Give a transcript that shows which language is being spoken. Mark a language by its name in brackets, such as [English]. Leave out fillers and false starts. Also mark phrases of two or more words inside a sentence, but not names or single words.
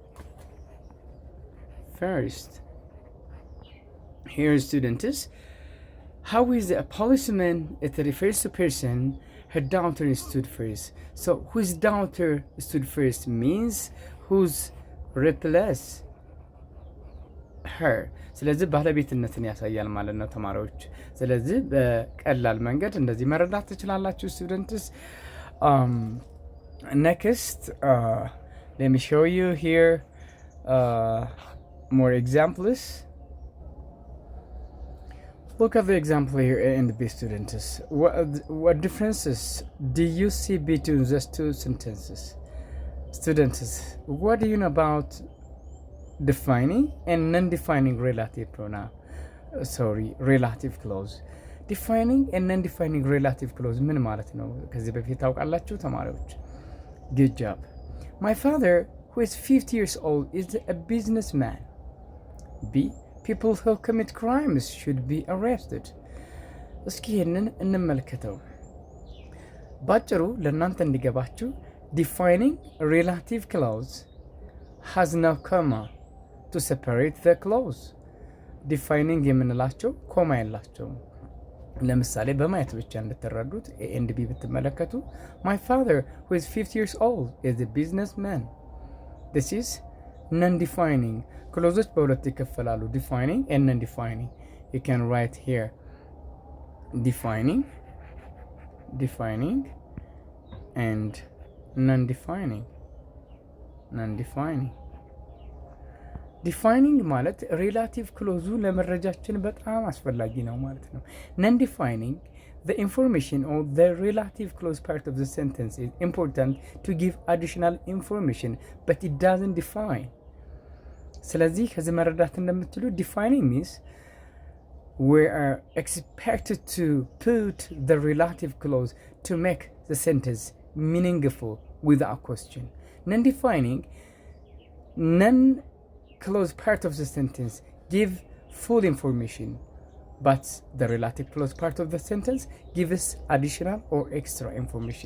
[English] Here, students, how is a policeman? It refers to person. Her daughter stood first. so whose daughter stood first means whose replace her [Amharic] ስለዚህ ባለቤትነትን ያሳያል ማለት ነው ተማሪዎች። ስለዚህ በቀላል መንገድ እንደዚህ መረዳት ትችላላችሁ students. [English] Next, let me show you here more examples. Look at the example here in the B students. What differences do you see between those two sentences? Students, what do you know about defining and non-defining relative pronoun? Relative clause. Defining and non-defining relative clause [Amharic] ምን ማለት ነው? ከዚህ በፊት ታውቃላችሁ ተማሪዎች? [English] Good job. My father, who is 50 years old, is a businessman. B. People who commit crimes should be arrested. [Amharic] እስኪ ይህንን እንመልከተው። ባጭሩ ለእናንተ እንዲገባችሁ [English] defining relative clause has no comma to separate the clause. defining [Amharic] የምንላቸው ኮማ የላቸውም። ለምሳሌ በማየት ብቻ እንድትረዱት [English] A and B ብትመለከቱ my father who is 50 years old is a businessman. This is non-defining. [Amharic] ክሎዞች በሁለት ይከፈላሉ [English] defining and non-defining. You can write here defining and non-defining. [Amharic] ዲፋይኒንግ ማለት ሪላቲቭ ክሎዙ ለመረጃችን በጣም አስፈላጊ ነው ማለት ነው። [English] non defining the information or the relative clause part of the sentence is important to give additional information but it doesn't define. [Amharic] ስለዚህ ከዚህ መረዳት እንደምትሉ [English] defining means we are expected to put the relative clause to make the sentence meaningful without question. Non-defining non-clause part of the sentence give full information, but the relative clause part of the sentence gives additional or extra information.